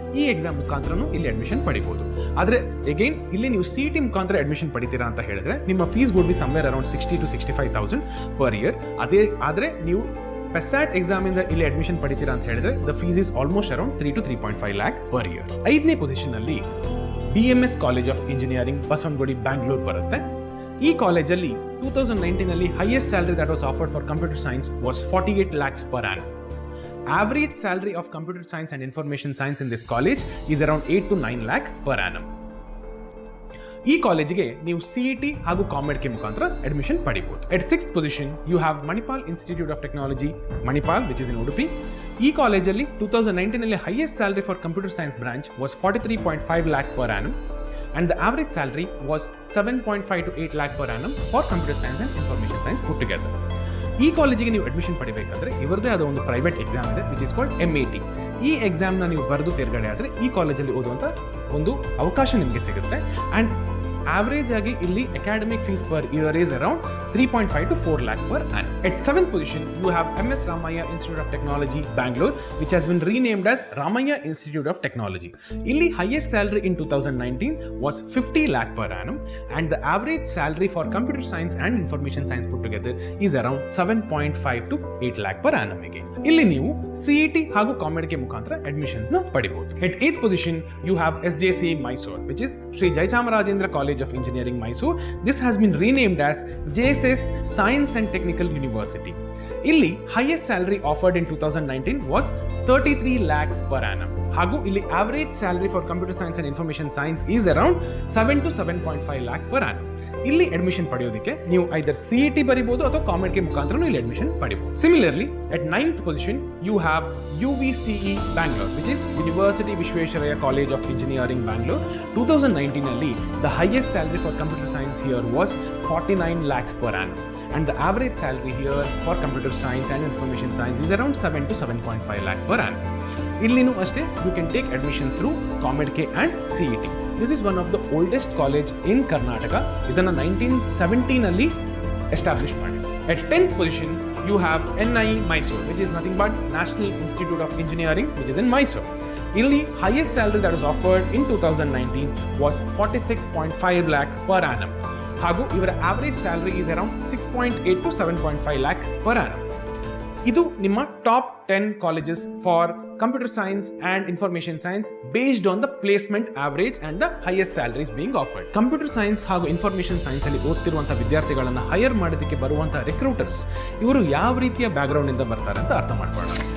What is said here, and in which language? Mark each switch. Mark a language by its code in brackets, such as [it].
[kn] ಈ ಎಕ್ಸಾಮ್ ಮುಖಾಂತರನೂ ಇಲ್ಲಿ ಅಡ್ಮಿಷನ್ ಪಡಿಬಹುದು. ಆದ್ರೆ ಅಗೈನ್ ಇಲ್ಲಿ ನೀವು CET ಮುಖಾಂತರ ಅಡ್ಮಿಷನ್ ಪಡಿತೀರಾ ಅಂತ ಹೇಳಿದ್ರೆ ನಿಮ್ಮ [en] Fees would be somewhere around 60 to 65,000 per year. [kn] ಆದ್ರೆ ನೀವು PESAT ಎಕ್ಸಾಮ್ ಇಂದ ಇಲ್ಲಿ ಅಡ್ಮಿಷನ್ ಪಡಿತೀರಾ ಅಂತ ಹೇಳಿದ್ರೆ [en] The fees is almost around 3 to 3.5 lakh per year. [kn] 5ನೇ ಪೊಸಿಷನ್ ಅಲ್ಲಿ BMS college of engineering Basavanagudi Bangalore ಬರುತ್ತೆ. ಈ ಕಾಲೇಜಲ್ಲಿ [en] 2019 highest salary that was offered for computer science was 48 lakhs per annum. Average salary of computer science and information science in this college is around 8 to 9 lakh per annum. [kn] ಈ ಕಾಲೇಜಿಗೆ ನೀವು CET ಹಾಗೂ COMEDK ಮುಖಾಂತರ admission ಪಡಿಬಹುದು. [en] At 6th position you have Manipal Institute of Technology, Manipal, which is in Udupi. [kn] ಈ ಕಾಲೇಜಲ್ಲಿ [en] 2019 highest salary for computer science branch was 43.5 lakh per annum and the average salary was 7.5 to 8 lakh per annum for computer science and information science put together. [kn] ಈ ಕಾಲೇಜಿಗೆ ನೀವು admission ಪಡಿಬೇಕಂದ್ರೆ ಇವರದೇ ಆದ ಒಂದು private exam ಇದೆ [en] which is called [kn] MAT. ಈ ಎಕ್ಸಾಮ್ನ ನೀವು ಬರೆದು ತೇರ್ಗಡೆ ಆದರೆ ಈ ಕಾಲೇಜಲ್ಲಿ ಓದುವಂಥ ಒಂದು ಅವಕಾಶ ನಿಮಗೆ ಸಿಗುತ್ತೆ. [en] and average [kn] ಆಗಿ ಇಲ್ಲಿ [en] Academic fees per year is around 3.5 to 4 lakh per annum. At 7th position, you have MS Ramaiah Institute of Technology, Bangalore, which has been renamed as Ramaiah Institute of Technology. Illi highest salary in 2019 was 50 lakh per annum, and the average salary for computer science and information science put together is around 7.5 to 8 lakh per annum again. [kn] ಇಲ್ಲಿ ನೀವು CET ಹಾಗೂ COMEDK ಮುಖಾಂತರ admissions ನ ಪಡಿಬಹುದು. [en] At 8th position, you have SJCE Mysore, which is Sri Jaichamarajendra College of Engineering, Mysore. This has been renamed as JSS Science and Technical University. ಇಲ್ಲಿ highest salary offered in 2019 was 33 lakhs per annum. [kn] ಹಾಗೂ ಇಲ್ಲಿ [en] average salary for computer science and information science is around 7 to 7.5 lakh per annum. [kn] ಇಲ್ಲಿ admission ಪಡೆಯೋದಕ್ಕೆ ನೀವು ಐದರ್ CET ಬರಿಬಹುದು ಅಥವಾ COMEDK ಮುಖಾಂತರ ಇಲ್ಲಿ admission ಪಡಿಬಹುದು. [en] Similarly, at 9th position you have UVCE Bangalore, which is University Visvesvaraya College of Engineering, Bangalore. 2019 ಅಲ್ಲಿ the highest salary for computer science here was 49 lakhs per annum, and the average salary here for computer science and information science is around 7 to 7.5 lakh per annum. [kn] ಇಲ್ಲಿನೂ ಅಷ್ಟೇ [en] you can take admissions through COMEDK and CET. This is one of the oldest college in Karnataka. [kn] ಇದನ್ನು 1917 ಅಲ್ಲಿ establish ಮಾಡಿದ್ರು. [en] At 10th position you have NIE Mysore, which is nothing but National Institute of Engineering, which is in Mysore. ಇಲ್ಲಿ highest salary that was offered in 2019 was 46.5 lakh per annum. [kn] ಹಾಗೂ ಇವರ [en] average salary is around 6.8 to 7.5 lakh per annum. [kn] ಇದು ನಿಮ್ಮ [en] Top 10 colleges for computer science and information science based on the placement average and the highest salaries being offered. [kn] Computer science ಹಾಗೂ information science ಅಲ್ಲಿ ಓದ್ತಿರುವಂತಹ ವಿದ್ಯಾರ್ಥಿಗಳನ್ನ higher ಮಾಡೋದಕ್ಕೆ ಬರುವಂತಹ recruiters ಇವರು ಯಾವ ರೀತಿಯ background ಇಂದ ಬರ್ತಾರೆ ಅಂತ ಅರ್ಥ ಮಾಡ್ಕೊಳ್ಳೋಣ.